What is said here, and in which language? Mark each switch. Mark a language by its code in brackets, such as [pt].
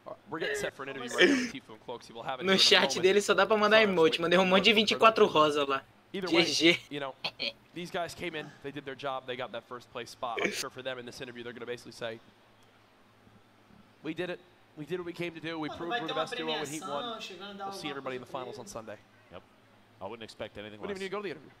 [en] We're getting set for an interview right now with Tfue and Cloack. We'll have it [pt] no chat dele só dá pra mandar emote. Mandei um monte de 24 rosa lá. [en] either way, you know, these guys came in, they did their job, they got that first place spot. I'm sure for them in this interview, they're going to basically say, we did it. We did what we came to do. We proved we're the best duo in Heat 1. We'll see everybody in the finals on Sunday. Yep. I wouldn't expect anything less. Wouldn't even need to go to the interview.